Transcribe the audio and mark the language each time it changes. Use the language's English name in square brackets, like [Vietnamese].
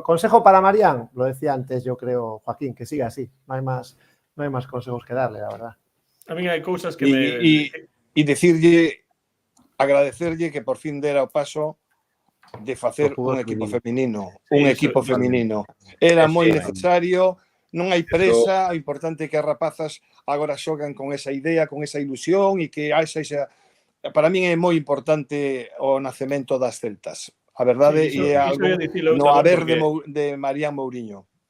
[Spanish] Consejo para Marián, lo decía antes yo creo, Joaquín, que siga así, no hay más consejos que darle, la verdad. A mí hay cosas que y decirle, agradecerle que [Galician] por fin dera o paso de facer un equipo feminino. Era moi necesario, non hai presa, o importante é que as rapazas agora xogan con esa idea, con esa ilusión e que esa para min é moi importante o nacemento das Celtas. A verdade é algo no haber de Mariano Mourinho.